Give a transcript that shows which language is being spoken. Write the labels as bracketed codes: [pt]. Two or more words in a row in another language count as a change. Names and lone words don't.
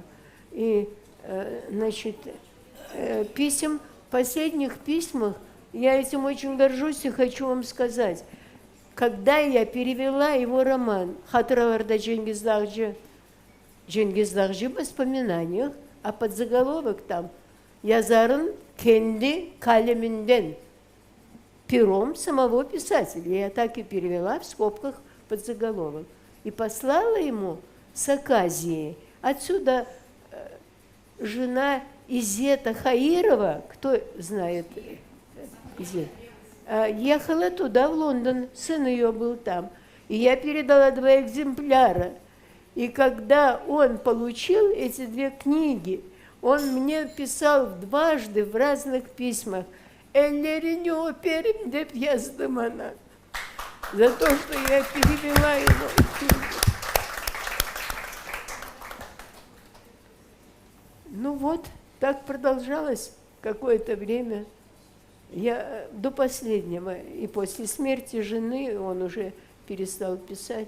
[ru] И, значит, в последних письмах, я этим очень горжусь и хочу вам сказать, когда я перевела его роман «Хатыраварда Дженгиздахджи», «Дженгиздахджи» в воспоминаниях, а подзаголовок там [tr] «Yazarın kendi kaleminden», [ru] пером самого писателя. Я так и перевела в скобках подзаголовок. И послала ему с Аказии. Отсюда жена Изета Хаирова, кто знает Изет, ехала туда, в Лондон, сын ее был там. И я передала 2 экземпляра. И когда он получил эти 2 книги, он мне писал дважды в разных письмах: [crh] «Ellerini öperim» деп yazdım она. [ru] За то, что я перевела его книгу. Ну вот, так продолжалось какое-то время. Я до последнего, и после смерти жены он уже перестал писать.